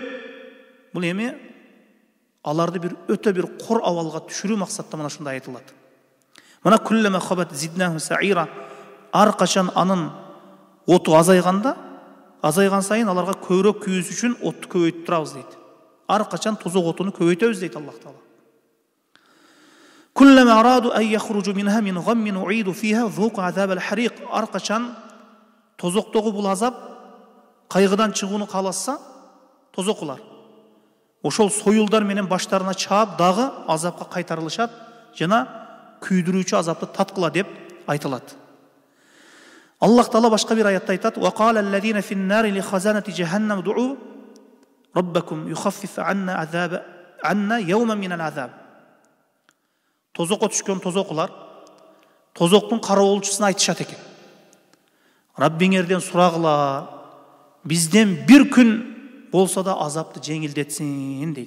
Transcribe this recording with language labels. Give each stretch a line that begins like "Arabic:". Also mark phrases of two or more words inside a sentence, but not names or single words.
Kyrgyz: Бул эми аларды бир өтө бир кор абалга түшүрүү максатта мына ушундай айтылат. Мына
Arabic: كلما خبت زدناهم سعيرا,
Kyrgyz: ар качан анын оту азайган сайын аларга көбүрөөк күйүүсү үчүн отту көбөйтүп турабыз дейт. Ар качан тозок отуну көбөйтөбүз дейт Аллах Таала.
Arabic: كلما أرادوا أن يخرجوا منها من غم أعيدوا فيها ذوقوا عذاب الحريق.
Kyrgyz: Ар качан тозоктогу бул азап кайгыдан чыгууну кааласа, тозокулар ошол союлдар менен баштарына чаап дагы азапка кайтарылышат, жана күйдүрүүчү азапты таткыла деп айтылат. Аллах Таала башка бир аятта айтат:
Arabic: "وقال الذين في النار لخزنة جهنم ادعوا ربكم يخفف عنا يوما من العذاب."
Kyrgyz: Тозокко түшкөн тозокулар тозоктун кароолчусуна айтышат экен: "Раббиңерден сурагыла, бизден бир күн болсо да азапты жеңилдетсин" дейт.